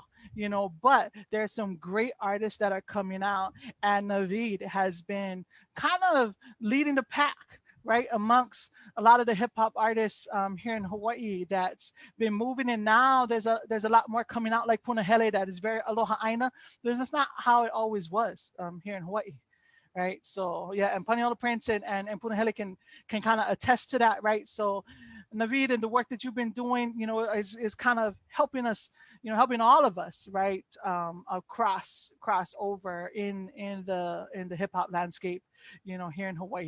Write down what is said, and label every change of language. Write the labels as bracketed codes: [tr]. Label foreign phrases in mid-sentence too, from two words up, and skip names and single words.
[en] You know, but there's some great artists that are coming out, and Naveed has been kind of leading the pack, right, amongst a lot of the hip hop artists here in Hawaii that's been moving. And now there's a lot more coming out, like Punahele, that is very [haw] aloha ʻāina. [en] That's not how it always was here in Hawaii, right? So yeah, and Paniolo Prince and Punahele can kind of attest to that, right? So Naveed and the work that you've been doing, you know, is kind of helping us, you know, helping all of us, right, cross over in the hip hop landscape, you know, here in Hawaii.